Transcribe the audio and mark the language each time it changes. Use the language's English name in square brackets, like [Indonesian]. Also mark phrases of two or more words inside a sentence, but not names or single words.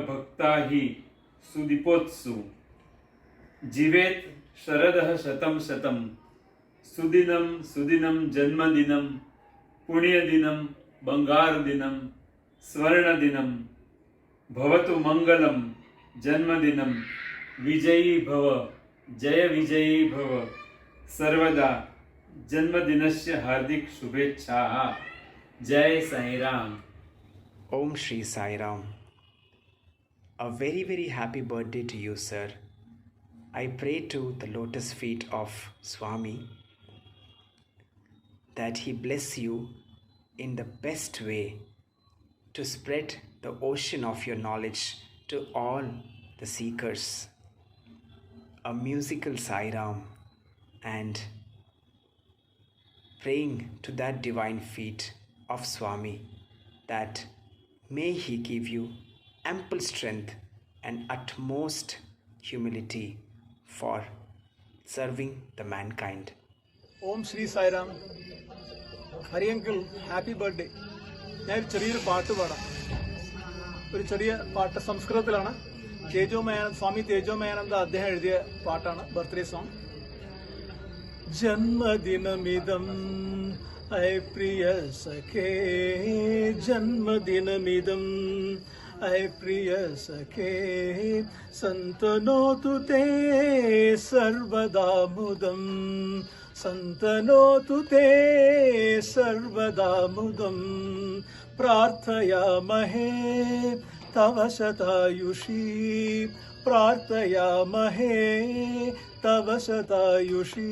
[Sanskrit] भक्तैः सुदीपोत्सु जीवेत् शरदः शतं शतम् सुदिनम सुदिनम जन्मदिनम पुण्यदिनम बंगारदिनम स्वर्णदिनम भवतु मंगलम जन्मदिनम विजयी भव जय विजयी भव सर्वदा जन्मदिनस्य हार्दिक शुभेच्छाः जय साई राम. [English] Om Shri Sai Ram. A very, very happy birthday to you, sir. I pray to the lotus feet of Swami that he bless you in the best way to spread the ocean of your knowledge to all the seekers. A musical Sai Ram and praying to that divine feet of Swami that may he give you ample strength and utmost humility for serving the mankind. [Malayalam] ഓം ശ്രീ സായിറാം. ഹരിയങ്കിൾ [English] happy birthday. [Malayalam] ഞാൻ ചെറിയൊരു പാട്ട് പാടാം. ഒരു ചെറിയ പാട്ട് സംസ്കൃതത്തിലാണ്. സ്വാമി തേജോമയാനന്ദ അദ്ദേഹം എഴുതിയ പാട്ടാണ്, [English] birthday song. [Sanskrit] ജന്മദിനമിതം ഐ പ്രിയ സഖേ, ജന്മദിനമിതം ऐ प्रिय सखे, सन्तनोतु ते सर्वदा मुदं, सन्तनोतु ते सर्वदा मुदं. प्रार्थयामहे तव शतायुषी, प्रार्थयामहे तव शतायुषी.